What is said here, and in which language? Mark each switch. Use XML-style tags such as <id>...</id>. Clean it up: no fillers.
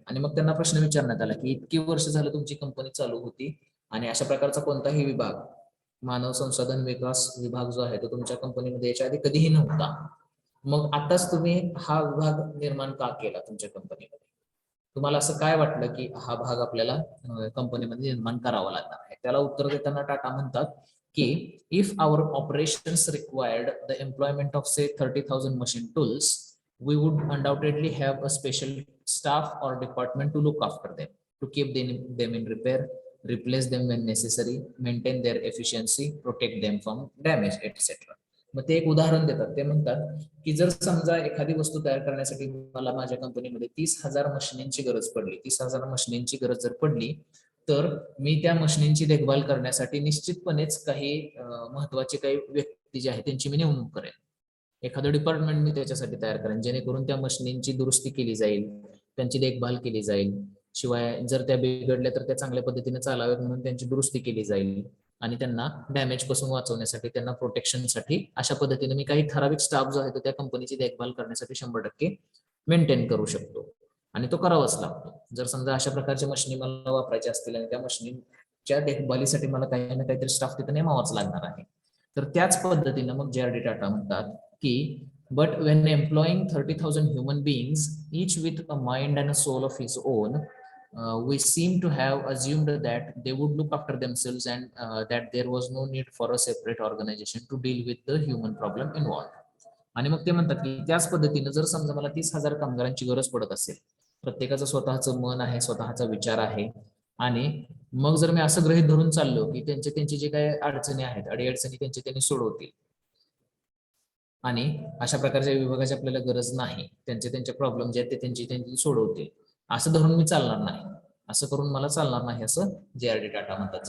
<mr>आणि मग त्यांना प्रश्न विचारण्यात आला की इतकी वर्ष झालं तुमची कंपनी चालू होती आणि अशा प्रकारचा कोणताही विभाग, मानव संसाधन विकास विभाग जो आहे तो तुमच्या कंपनीमध्ये याच्या आधी कधीही नव्हता, मग आताच तुम्ही हा विभाग निर्माण का केला तुमच्या कंपनीमध्ये? तुम्हाला असं काय वाटलं की हा भाग आपल्याला कंपनीमध्ये निर्माण करावा लागणार आहे? त्याला उत्तर देताना टाटा म्हणतात की</mr> <en>If our operations required the employment of say 30,000 machine tools, we would undoubtedly have a special staff or department to look after them, to keep them in repair, replace them when necessary, maintain their efficiency, protect them from damage, etc.</en> <mr>मग ते एक उदाहरण देतात. ते म्हणतात की जर समजा एखादी वस्तू तयार करण्यासाठी मला माझ्या कंपनीमध्ये 30,000 मशिनींची गरज पडली, 30,000 मशिनींची गरज जर पडली, तर मी त्या मशिनींची देखभाल करण्यासाठी निश्चितपणेच काही महत्वाचे काही व्यक्ती जे आहेत त्यांची मी नेमणूक करेन. एखादं डिपार्टमेंट मी त्याच्यासाठी तयार करेन जेणेकरून त्या मशिनींची दुरुस्ती केली जाईल, त्यांची देखभाल केली जाईल. शिवाय जर त्या बिघडल्या तर त्या चांगल्या पद्धतीने चालाव्यात म्हणून त्यांची दुरुस्ती केली जाईल आणि त्यांना डॅमेज पासून वाचवण्यासाठी, त्यांना प्रोटेक्शनसाठी अशा पद्धतीने मी काही ठराविक स्टाफ जो आहे तो त्या कंपनीची देखभाल करण्यासाठी 100% मेंटेन करू शकतो आणि तो करावाच लागतो. जर समजा अशा प्रकारच्या मशिनी मला वापरायच्या असतील आणि त्या मशिनीच्या देखभालीसाठी मला काही ना काहीतरी स्टाफ तिथे नेमावाच लागणार आहे. तर त्याच पद्धतीनं मग JRD टाटा म्हणतात की</mr> <en>but when employing 30,000 human beings, each with a mind and a soul of his own, we seem to have assumed that they would look after themselves and that there was no need for a separate organization to deal with the human problem involved.</en> <mr>आणि मग ते म्हणतात की त्याच पद्धतीनं जर समजा मला 30,000 कामगारांची गरज पडत असेल, प्रत्येकाचं स्वतःचं मन आहे, स्वतःचा विचार आहे, आणि मग जर मी असं गृहीत धरून चाललो की त्यांचे जे काही अडचणी आहेत, अडीअडचणी त्यांनी सोडवतील आणि अशा प्रकारच्या विभागाची आपल्याला गरज नाही, त्यांचे प्रॉब्लेम जे आहेत ते त्यांची सोडवतील, असं धरून मी चालणार नाही, असं करून मला चालणार नाही असं JRD टाटा म्हणतात.</mr>